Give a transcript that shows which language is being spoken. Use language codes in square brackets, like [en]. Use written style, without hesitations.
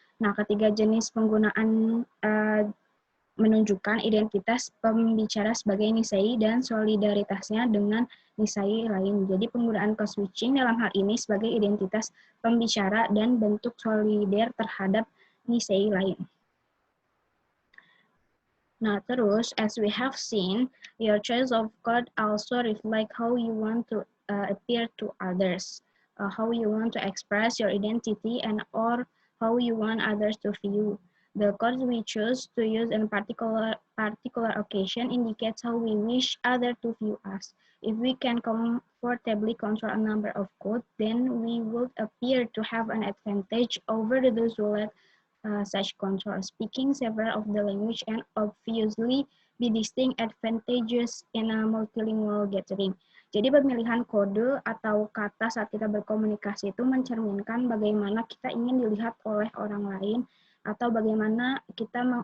[id] Nah, ketiga jenis penggunaan menunjukkan identitas pembicara sebagai Nisei dan solidaritasnya dengan Nisei lain. Jadi penggunaan code switching dalam hal ini sebagai identitas pembicara dan bentuk solider terhadap Nisei lain. Nah, terus, [en] as we have seen, your choice of code also reflect how you want to appear to others, how you want to express your identity, and or how you want others to view. The code we choose to use in particular occasion indicates how we wish others to view us. If we can comfortably control a number of code, then we would appear to have an advantage over those who let such control. Speaking several of the language and obviously be distinct advantages in a multilingual gathering. [id] Jadi pemilihan kode atau kata saat kita berkomunikasi itu mencerminkan bagaimana kita ingin dilihat oleh orang lain atau bagaimana kita